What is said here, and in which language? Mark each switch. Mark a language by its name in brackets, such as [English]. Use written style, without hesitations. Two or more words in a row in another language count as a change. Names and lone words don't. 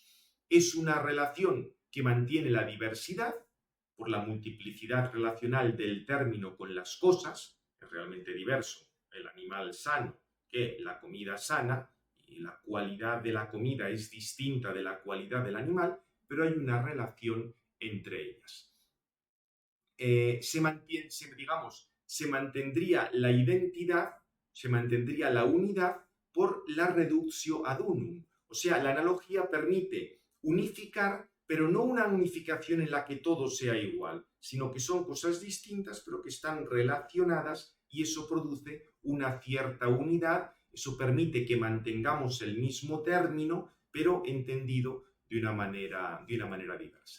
[Spanish] Es una relación que mantiene la diversidad por la multiplicidad relacional del término con las cosas, es realmente diverso el animal sano que la comida sana, y la cualidad de la comida es distinta de la cualidad del animal, pero hay una relación entre ellas. Se mantendría la identidad, se mantendría la unidad por la [Latin] reductio ad unum. [Spanish] O sea, la analogía permite unificar, pero no una unificación en la que todo sea igual, sino que son cosas distintas, pero que están relacionadas y eso produce una cierta unidad, eso permite que mantengamos el mismo término, pero entendido de una manera diversa.